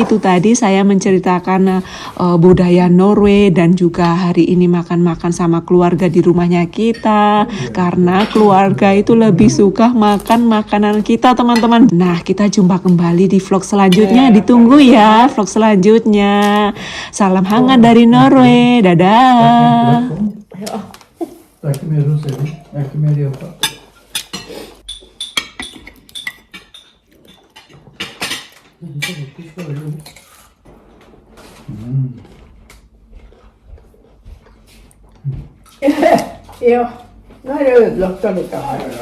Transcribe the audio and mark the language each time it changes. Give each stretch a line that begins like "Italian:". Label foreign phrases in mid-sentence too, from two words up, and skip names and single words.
Indonesian: Itu tadi saya menceritakan budaya Norway dan juga hari ini makan-makan sama keluarga di rumahnya kita. Karena keluarga itu lebih suka makan makanan kita teman-teman. Nah, kita jumpa kembali di vlog selanjutnya. Ditunggu ya vlog selanjutnya. Salam hangat dari Norway. Dadah.
Norwegian: Det er ikke mer rosering. Det er ikke mer jobba. Ja, nå er det ødelagt allikevel.